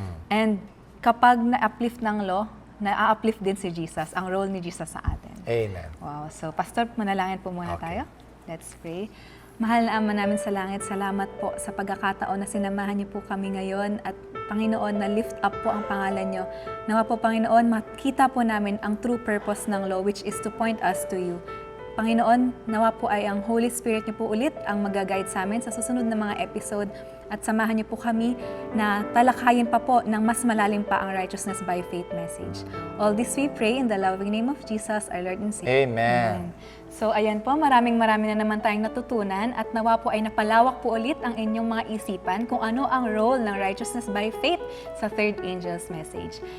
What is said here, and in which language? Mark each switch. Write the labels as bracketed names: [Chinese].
[Filipino] And kapag na-uplift ng law, na-uplift din si Jesus, ang role ni Jesus sa atin. Amen. Wow. So, Pastor, manalangin po muna [English] Okay. [Filipino] tayo. [English] Let's pray. [Filipino] Mahal na Ama namin sa langit, salamat po sa pagkakataon na sinamahan niyo po kami ngayon at Panginoon, na lift up po ang pangalan niyo. Nawa po, Panginoon, makita po namin ang true purpose ng law, [English] which is to point us to you. [Filipino] Panginoon, nawa po ay ang Holy Spirit niyo po ulit ang mag-guide sa amin sa susunod na mga episode at samahan niyo po kami na talakayin pa po ng mas malalim pa ang righteousness by faith message. [English] All this we pray in the loving name of Jesus, our Lord and Savior. Amen. [Filipino] So ayan po, maraming na naman tayong natutunan at nawa po ay napalawak po ulit ang inyong mga isipan kung ano ang role ng righteousness by faith sa Third Angel's Message.